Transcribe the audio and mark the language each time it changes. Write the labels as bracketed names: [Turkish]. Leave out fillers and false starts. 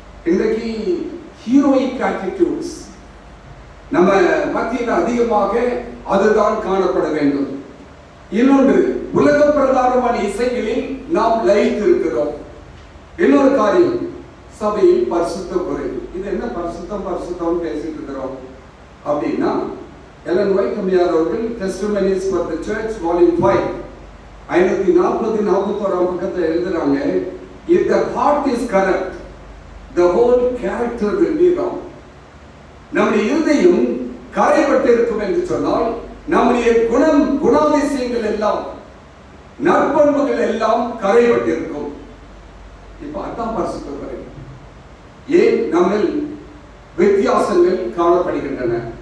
[Tamil] இன்றைக்கு [English] heroic attitudes [Tamil] நம்ம மத்தியில் அதிகமாக அதுதான் காணப்பட வேண்டும். இன்னொன்று, உலக பிரகாரமான இசைகளில் நாம் லயித்து இருக்கிறோம். இன்னொரு காரியம், சபையில் பரிசுத்த குறைவு. இது என்ன பரிசுத்தம் பேசிட்டு இருக்கிறோம் அப்படின்னா, எலன் ஒயிட் அம்மையார் அவர்கள் Testimonies for the Church Volume 5 540-41 பக்கத்தில் எழுதுறாங்க, [English] if the heart is corrupt, the whole character will be wrong. [Tamil] நம்முடைய இருதயம் கரைப்பட்டு இருக்கும் என்று சொன்னால், நம்முடைய குணாதிசயங்கள் எல்லாம், நற்பண்புகள் எல்லாம் கரைப்பட்டு இருக்கும். இப்ப அதான் பரிசுத்த குறைவு. ஏன் நம்மில் வித்தியாசங்கள் காணப்படுகின்றன?